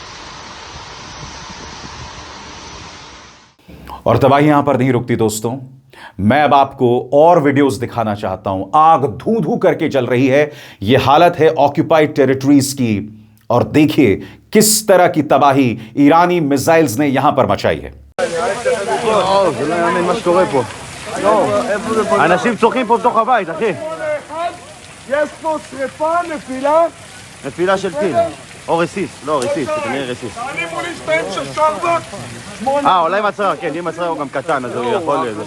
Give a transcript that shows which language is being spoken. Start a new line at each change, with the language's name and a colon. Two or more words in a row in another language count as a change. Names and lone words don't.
Hindi: और तबाही यहां पर नहीं रुकती दोस्तों। मैं अब आपको और वीडियोस दिखाना चाहता हूं। आग धू धू करके चल रही है। यह हालत है
English: occupied territories
Hindi: की, और देखिए किस तरह की तबाही ईरानी मिसाइल्स ने यहां पर मचाई है।
Hebrew: אנשים צוחקים פה בתוך הבית, אחי. יש פה שריפה, נפילה. נפילה של טיל. או רסיס, לא רסיס, כנראה רסיס. אני מול שתיים של שרבק. אולי מצרר, כן, אם מצרר הוא גם קטן, אז הוא יכול לזה.